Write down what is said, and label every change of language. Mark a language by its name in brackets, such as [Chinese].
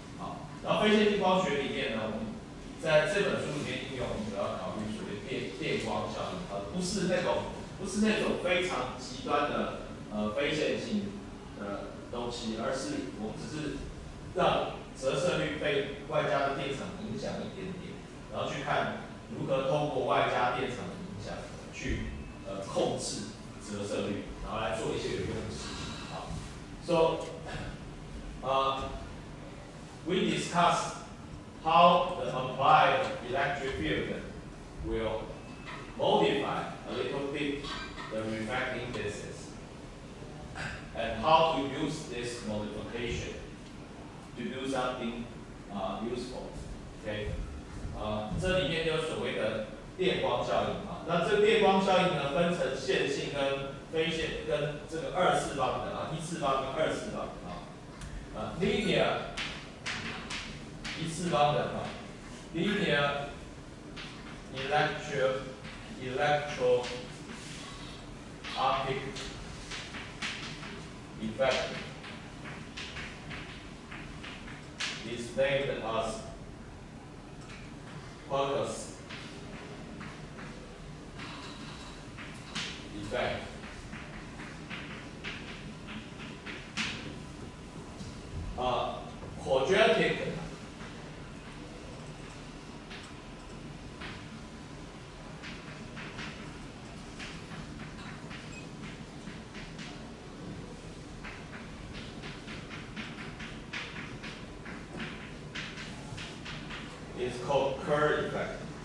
[Chinese] 好，然后非线性光学里面呢，我们在这本书里面应用，我们主要考虑所谓电光效应，不是那种非常极端的非线性的东西，而是我们只是让折射率被外加的电场影响一点点，然后去看如何通过外加电场的影响去控制折射率，然后来做一些有用的事情。 [English] 好 ，So we discussed how the applied electric field will modify a little bit the refracting indices, and how to use this modification to do something useful. Okay. [Chinese] 这里面有所谓的电光效应啊，那这个电光效应呢，分成线性跟非线跟这个二次方的啊，一次方跟二次方 [English] 啊，linear [Chinese] 一次方的啊 [English] ，linear electro optic effect is named as focus effect. Quadratic is called Kerr effect.